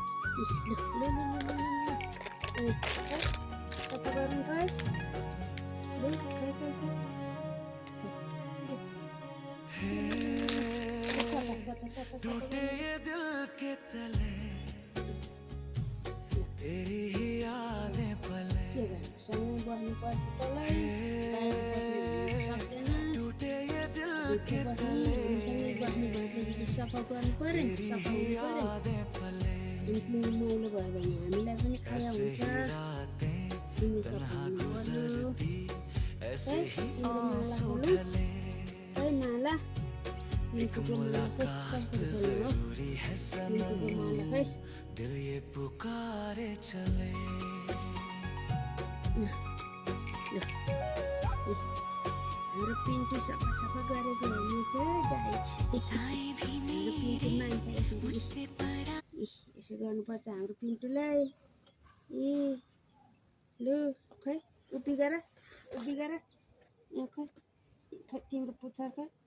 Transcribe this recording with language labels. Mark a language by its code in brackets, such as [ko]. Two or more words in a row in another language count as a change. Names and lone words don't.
[ne] सफा गर्नु खै लु खै सफा [hi] टूटे ये दिल के तले तेरी ही यादें पले [ne] के गर्नु सँगै बस्नुपर्छ तँलाई सक्दैन [hi] टूटे ये दिल [ne] दुःख के बस्ने सँगै बस्नु भएपछि सफा गर्नु पर्यो नि सफा हुनु पर्यो [hi] यादें पले [ne] अनि तिमी मैलो भयो भने हामीलाई पनि आया हुन्छ [hi] रातें [ne] तिमी सफा [hi] तन्हा [ne] हुनु पर्यो [hi] गुजरती ऐसे है ही [ne] तिम्रो [hi] आंसू [ne] माला [hi] ढले [ne] है माला [hi] एक मुलाकात जरूरी है सनम [ne] माला है [hi] दिल ये पुकारे चले [ne] हाम्रो पिन्टु सफा गरेको हेर्नुहोस् है गाइज हाम्रो पिन्टु मान्छे यसो गर्नुपर्छ हाम्रो पिन्टुलाई ए लु खै उभि गर यहाँ खै तिम्रो पुच्छर खै